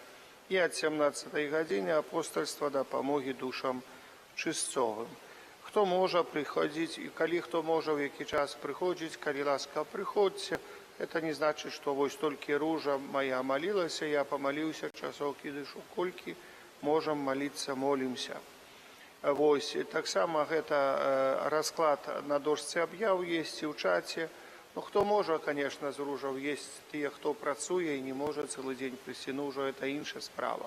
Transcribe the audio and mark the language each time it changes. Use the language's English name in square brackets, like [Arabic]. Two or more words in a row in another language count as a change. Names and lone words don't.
[Belarusian] І от 17 гадзіны апостольства дапамогі душам чысцовым. Хто можа прыходзіць, і калі хто можа, в які час прыходзіць, калі ласка, прыходзьце. [Russian] Это не значит, что [Belarusian] вось толькі ружа [Russian] моя молилась, я помолился часок і дышу, [Belarusian] колькі можам [Russian] молиться, молимся. [Belarusian] Вось, таксама гэта расклад на дошцы аб'яў есть і ў чаце. Ну, хто можа, конечно, з ружаў, есть тыя, хто працуе і не можа цэлы дзень прыйсці, ну, ўжо это іншая справа.